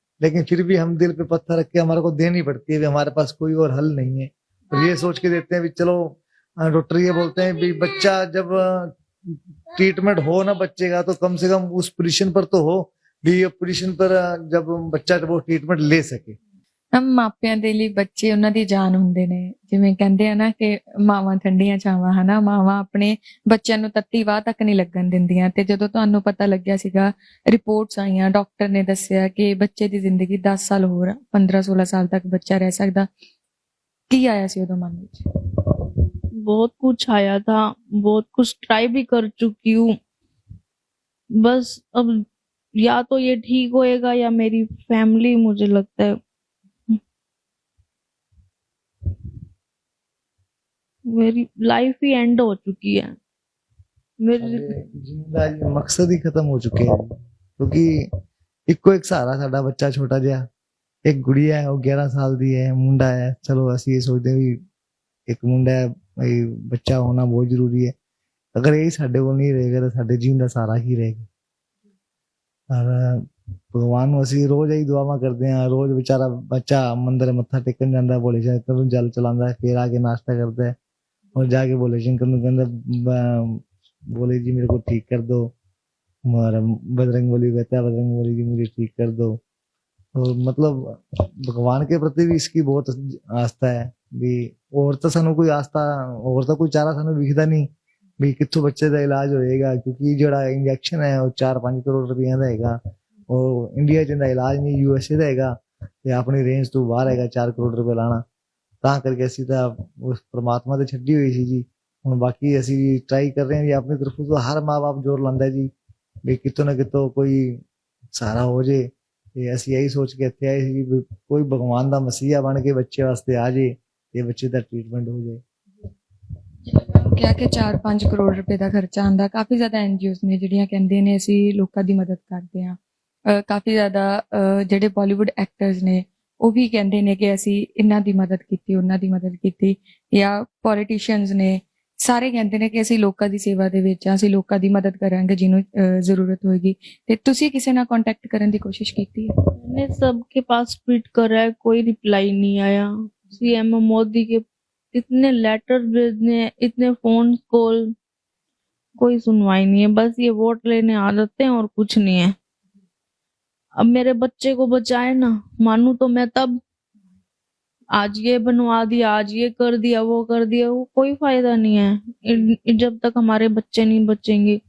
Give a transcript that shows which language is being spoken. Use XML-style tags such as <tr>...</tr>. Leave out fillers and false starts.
<hi>लेकिन फिर भी हम दिल पे पत्थर रख के हमारे को देनी पड़ती है, भी हमारे पास कोई और हल नहीं है। और ये सोच के देते हैं भी चलो, डॉक्टर ये बोलते हैं भी बच्चा जब ट्रीटमेंट हो ना बच्चे का, तो कम से कम उस पोजीशन पर तो हो भी, ये पोजीशन पर जब ਬੱਚਾ वो ट्रीटमेंट ले सके।</hi> <pa>ਹਮ ਮਾਪਿਆਂ ਦੇ ਲਈ ਬੱਚੇ ਉਹਨਾਂ ਦੀ ਜਾਨ ਹੁੰਦੇ ਨੇ, ਜਿਵੇਂ ਕਹਿੰਦੇ ਆ ਨਾ ਕਿ ਮਾਵਾਂ ਠੰਡੀਆਂ ਛਾਵਾਂ, ਹਨਾ, ਮਾਵਾਂ ਆਪਣੇ ਬੱਚਿਆਂ ਨੂੰ ਤੱਤੀ ਵਾਹ ਤੱਕ ਨਹੀਂ ਲੱਗਣ ਦਿੰਦੀਆਂ। ਤੇ ਜਦੋਂ ਤੁਹਾਨੂੰ ਪਤਾ ਲੱਗਿਆ ਸੀਗਾ, ਰਿਪੋਰਟਸ ਆਈਆਂ, ਡਾਕਟਰ ਨੇ ਦੱਸਿਆ ਕਿ ਬੱਚੇ ਦੀ ਜ਼ਿੰਦਗੀ 10 ਸਾਲ ਹੋਰ, 15-16 ਸਾਲ ਤੱਕ ਬੱਚਾ ਰਹਿ ਸਕਦਾ, ਕੀ ਆਇਆ ਸੀ ਉਦੋਂ ਮਨ ਵਿੱਚ?</pa> <hi>बहुत कुछ आया था, बहुत कुछ ट्राई भी कर चुकी हूँ। बस अब या तो ये ठीक होएगा या मेरी फैमिली, मुझे लगता है मेरी लाइफ ही एंड हो चुकी है। मेरी जिंदा मकसद ही खत्म हो चुके हैं, क्योंकि</hi> <pa>ਇੱਕੋ ਇੱਕ ਸਹਾਰਾ ਸਾਡਾ ਬੱਚਾ ਛੋਟਾ ਜਿਹਾ, ਇੱਕ ਗੁੜੀਆ ਹੈ, ਉਹ 11 ਸਾਲ ਦੀ ਹੈ, ਮੁੰਡਾ ਹੈ। ਚਲੋ ਅਸੀਂ ਇਹ ਸੋਚਦੇ ਵੀ ਇੱਕ ਮੁੰਡਾ ਹੈ, ਇਹ ਬੱਚਾ ਹੋਣਾ ਬਹੁਤ ਜ਼ਰੂਰੀ ਹੈ। ਅਗਰ ਇਹ ਸਾਡੇ ਕੋਲ ਨਹੀਂ ਰਹੇਗਾ ਤਾਂ ਸਾਡੇ ਜੀਣ ਦਾ ਸਹਾਰਾ ਹੀ ਰਹੇਗਾ। ਔਰ ਭਗਵਾਨ ਨੂੰ ਅਸੀਂ ਰੋਜ਼ ਇਹੀ ਦੁਆਵਾਂ ਕਰਦੇ ਹਾਂ। ਰੋਜ਼ ਵਿਚਾਰਾ ਬੱਚਾ ਮੰਦਰ ਮੱਥਾ ਟੇਕਣ ਜਾਂਦਾ, ਭੋਲੇ ਸ਼ੰਕਰ ਨੂੰ ਜਲ ਚਲਾਉਂਦਾ, ਫਿਰ ਆ ਕੇ ਨਾਸ਼ਤਾ ਕਰਦਾ ਹੈ</pa> <hi>और जाके भोले शंकर</hi> <pa>ਨੂੰ ਕਹਿੰਦਾ</pa> <hi>बोले जी मेरे को ठीक कर दो। हमारा बजरंग बली कहता है बजरंग बली जी मुझे ठीक कर दो। तो मतलब भगवान के प्रति भी इसकी बहुत आस्था है भी।</hi> <pa>और तो सानू कोई आस्था, और तो कोई चारा सानू विखदा नहीं भी कित्थों बच्चे का इलाज होएगा, क्योंकि जोड़ा इंजेक्शन है वो 4-5 करोड़ रुपया का हैगा। और इंडिया च इंदा इलाज नहीं, यूएसए का हैगा ते अपनी रेंज तो बाहर हैगा 4 करोड़ रुपया लाना। ਤਾਂ ਕਰਕੇ ਅਸੀਂ ਤਾਂ ਉਸ ਪ੍ਰਮਾਤਮਾ ਤੇ ਛੱਡੀ ਹੋਈ ਸੀ ਜੀ। ਹੁਣ ਬਾਕੀ ਅਸੀਂ ਟਰਾਈ ਕਰ ਰਹੇ ਹਾਂ ਜੀ ਆਪਣੀ ਤਰਫੋਂ ਤੋਂ। ਹਰ ਮਾਂ-ਬਾਪ ਜ਼ੋਰ ਲਾਉਂਦਾ ਜੀ ਵੀ ਕਿਤੋਂ ਨਾ ਕਿਤੋਂ ਕੋਈ ਸਹਾਰਾ ਹੋ ਜੇ। ਤੇ ਅਸੀਂ ਇਹੀ ਸੋਚ ਕੇ ਇੱਥੇ ਆਏ ਸੀ ਵੀ ਕੋਈ ਭਗਵਾਨ ਦਾ ਮਸੀਹਾ ਬਣ ਕੇ ਬੱਚੇ ਵਾਸਤੇ ਆ ਜੇ ਤੇ ਬੱਚੇ ਦਾ ਟ੍ਰੀਟਮੈਂਟ ਹੋ ਜਾਏ। ਕਿਹਾ ਕਿ 4-5 ਕਰੋੜ ਰੁਪਏ ਦਾ ਖਰਚਾ ਆਉਂਦਾ। ਕਾਫੀ ਜ਼ਿਆਦਾ ਐਨਜੀਓਜ਼ ਨੇ ਜਿਹੜੀਆਂ ਕਹਿੰਦੇ ਨੇ ਅਸੀਂ ਲੋਕਾਂ ਦੀ ਮਦਦ ਕਰਦੇ ਹਾਂ। ਕਾਫੀ ਜ਼ਿਆਦਾ ਜਿਹੜੇ ਬਾਲੀਵੁੱਡ ਐਕਟਰਸ ਨੇ ਉਹ ਵੀ ਕਹਿੰਦੇ ਨੇ ਕਿ ਅਸੀਂ ਇਹਨਾਂ ਦੀ ਮਦਦ ਕੀਤੀ, ਉਹਨਾਂ ਦੀ ਮਦਦ ਕੀਤੀ, ਜਾਂ ਪੋਲੀਟੀਸ਼ੀਅਨਸ ਨੇ, ਸਾਰੇ ਕਹਿੰਦੇ ਨੇ ਕਿ ਅਸੀਂ ਲੋਕਾਂ ਦੀ ਸੇਵਾ ਦੇ ਵਿੱਚ ਆ, ਅਸੀਂ ਲੋਕਾਂ ਦੀ ਮਦਦ ਕਰਾਂਗੇ ਜਿਹਨੂੰ ਜ਼ਰੂਰਤ ਹੋਏਗੀ। ਤੇ ਤੁਸੀਂ ਕਿਸੇ ਨਾਲ ਕੰਟੈਕਟ ਕਰਨ ਦੀ ਕੋਸ਼ਿਸ਼ ਕੀਤੀ ਹੈ?</pa> <hi>मैंने सबके पास ट्वीट करा है, कोई रिप्लाई नहीं आया। सीएम मोदी के इतने लेटर भेजने, इतने फोन कॉल, कोई सुनवाई नहीं है। बस ये वोट लेने आ जाते हैं और कुछ नहीं है। अब मेरे बच्चे को बचाए ना, मानू तो मैं तब आज ये बनवा दिया, आज ये कर दिया, वो कर दिया, वो कोई फायदा नहीं है जब तक हमारे बच्चे नहीं बचेंगे।</hi>